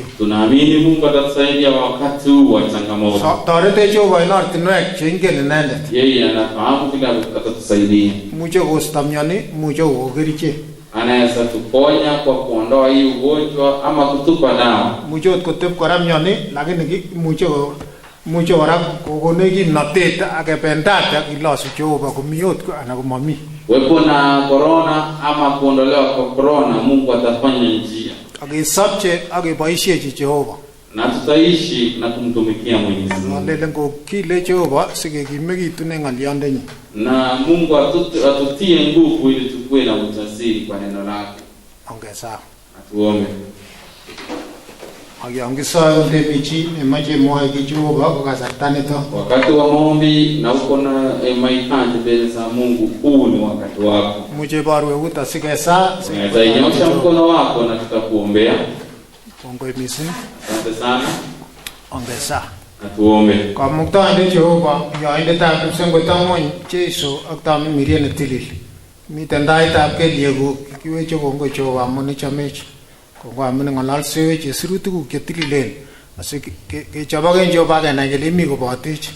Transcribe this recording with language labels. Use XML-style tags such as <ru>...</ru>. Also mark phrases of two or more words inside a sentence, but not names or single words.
<sw>Tunaamini Mungu atatusaidia wakati huu wa changamoto.</sw> <kln>Toretech Jehova en ortinwek cheingen inendet.</kln> <sw>Yeye anafahamu kila atatusaidia.</sw> <kln>Muche kosto myoni, muche kokon kerichek.</kln> <sw>Anaweza tuponya kwa kuondoa hii ugonjwa ama kutupa dawa.</sw> <kln>Muche ot kotep kora myoni lakini muche kora kokonech kimnotet akependate akilosu Jehova komi ot anan komomi.</kln> <sw>Wepo na corona ama kuondolewa kwa corona, Mungu atafanya njia.</sw> <kln>Akisopche akeboisiechi Jehova.</kln> <sw>Na tutaishi na kumtumikia Mwenyezi Mungu.</sw> <kln>Lelen ko kile Jehova sikekimekitun en ng'olyondenyin.</kln> <sw>Na Mungu atutie nguvu ili tukue na ujasiri kwa neno lake. Ongeza. Atuombe.</sw> <kln>Akiyon kisoe kotebi chi nemoche mwoe ki Jehova ko kasarta nito.</kln> <sw>Wakati wa maombi na uko na mahitaji mbele za Mungu, huu ni wakati wako.</sw> <kln>Muche barwe uta sikesa.</kln> <sw>Unaweza inyosha mkono wako na tutakuombea.</sw> <kln>Kongoi mising.</kln> <sw>Asante sana. Ongeza. Atuombe.</sw> <kln>Kamuktaindet Jehova, yoindetab kipsengwet ng'wony Jeiso ak Tamimiriet netilil. Miten taitab kelyekuk kiweche kongoi Jehova amun ichomech. Kongoi amun ng'ololsewech chesiru tuguk chetililen asikechobok en Jehova akenai kele imi kobotech.</kln>